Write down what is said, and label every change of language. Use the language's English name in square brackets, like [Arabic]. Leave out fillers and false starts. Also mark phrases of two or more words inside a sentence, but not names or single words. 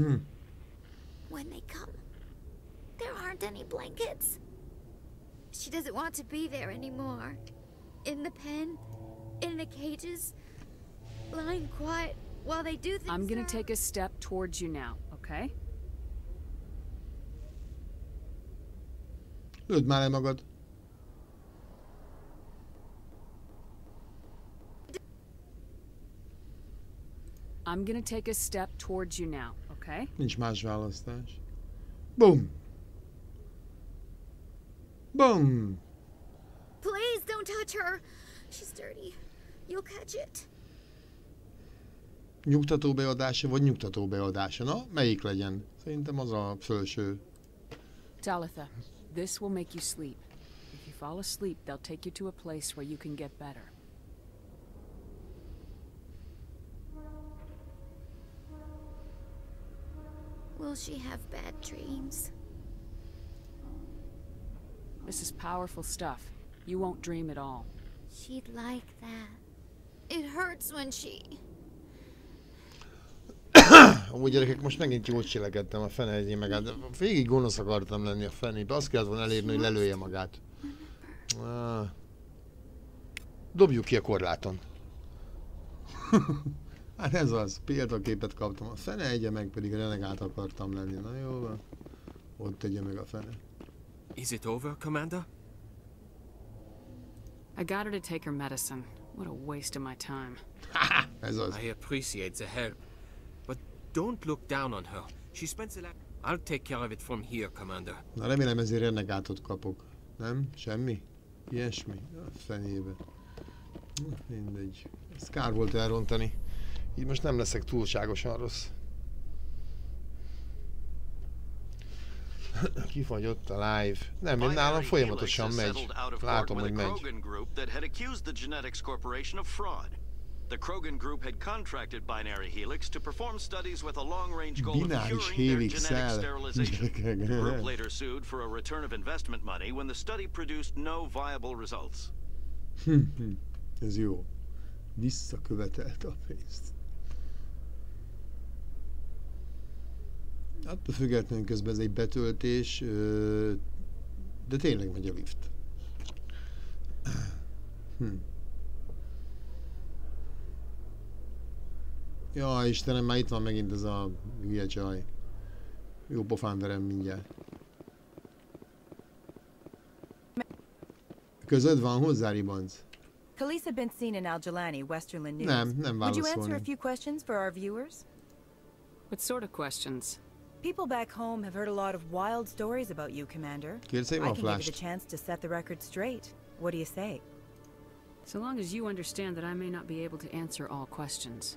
[English] When they come, there aren't any blankets. She doesn't want to be there anymore. In the pen, in the cages, lying quiet while they do things. I'm gonna take a step towards you now, okay? [Hungarian] Lőd már le magad. [English] I'm gonna take a step towards you now, okay? [Hungarian] Nincs más választás. [English] Boom! Boom! Please don't touch her. She's dirty. You'll catch it. [Hungarian] Nyugtató beadása vagy nyugtató beadása? Na, melyik legyen? Szerintem az a felső. [English] Talitha, this will make you sleep. If you fall asleep, they'll take you to a place where you can get better. Will she have bad dreams? This is powerful stuff. You won't dream at all. She'd like that. It hurts when she... [Hungarian] Amúgy gyerekek, most megint jól cselekedtem a fene egyén meg, de végig gonosz akartam lenni a fenébe. Azt kellett volna elérni, hogy lelője magát. Dobjuk ki a korláton. Hát ez az, példaképet kaptam. A fene egye meg, pedig renegát akartam lenni. Na jó van. Ott tegye meg a fene. [English] Is it over, Commander? I got her to take her medicine. What a waste of my time. [Hungarian] Ez az. [English] I appreciate the help, but don't look down on her. She spends a lot. I'll take care of it from here, Commander. [Hungarian] Na remélem ezért renegátot kapok. Nem? Semmi? Ilyesmi? A fenébe. Mindegy. Ez kár volt elrontani. Így most nem leszek túlságosan rossz. Kifagyott a live. Nem, én nálam folyamatosan megy. Látom, hogy megy. [English] The Krogan Group had contracted Binary Helix to perform studies with a long-range goal of curing their genetic sterilization. The group later sued for a return of investment money when the study produced no viable results. [Hungarian] Ez jó. Visszakövetelte a pénzt. Attól függetlenül közben ez egy betöltés, de tényleg megy a lift. Ja, Istenem, már itt van megint ez a hülye csaj. Jó pofán verem mindjárt. Közöd van hozzá, Ribanc? [English] Police have been seen in Al-Jalani, Westerland News. [Hungarian] Nem [English] Would you answer a few questions for our viewers? What sort of questions? People back home have heard a lot of wild stories about you, Commander. I can give you the chance to set the record straight. What do you say? So long as you understand that I may not be able to answer all questions.